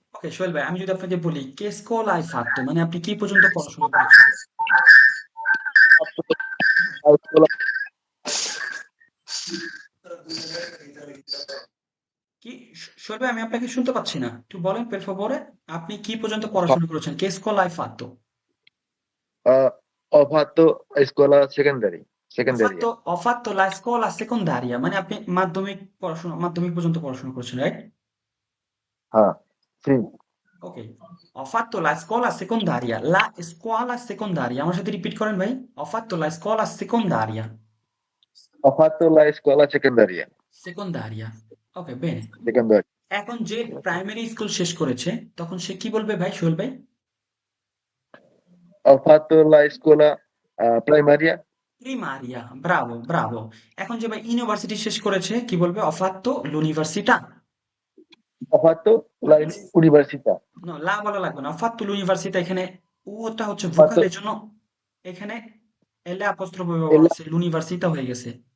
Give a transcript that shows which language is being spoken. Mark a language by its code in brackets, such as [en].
[bn] ওকে সোহেল ভাই, আমি যদি আপনাকে বলি কে [it] scuola hai fatto [bn] মানে আপনি কি পর্যন্ত পড়াশোনা করেছেন। কি সোহেল ভাই আমি আপনাকে শুনতে পাচ্ছি না, একটু বলেন [it] per favore, [bn] আপনি কি পর্যন্ত পড়াশোনা করেছেন কে [it] scuola hai fatto। Ho fatto scuola secondaria. Ho fatto la scuola secondaria [bn] মানে আপনি মাধ্যমিক পর্যন্ত পড়াশোনা করেছেন, রাইট? হ্যাঁ, sì. [it] ওকে, ho fatto la scuola secondaria, la scuola secondaria [bn] আমার সাথে রিপিট করেন ভাই, [it] ho fatto la scuola secondaria, Ho fatto la scuola secondaria. secondaria। ওকে বেনে। Secondaria. [bn] এখন যে প্রাইমারি স্কুল শেষ করেছে তখন সে কি বলবে ভাই সোহেল ভাই? [it] Ho fatto la scuola primaria. প্রিমারিয়া, ব্রাভো ব্রাভো। [bn] এখন যে ভাই ইউনিভার্সিটি শেষ করেছে কি বলবে? [it] ho fatto l'università। Ho fatto la università. [bn] না লা বলা লাগবে না, [it] ho fatto l'università, [bn] এখানে ওটা হচ্ছে [it] Ho [bn] ভোকাল, [it] fatto [bn] এর জন্য এখানে এলে অ্যাপোস্ট্রোফ ব্যবহার [it] il- [bn] হচ্ছে, l'università হয়ে গেছে।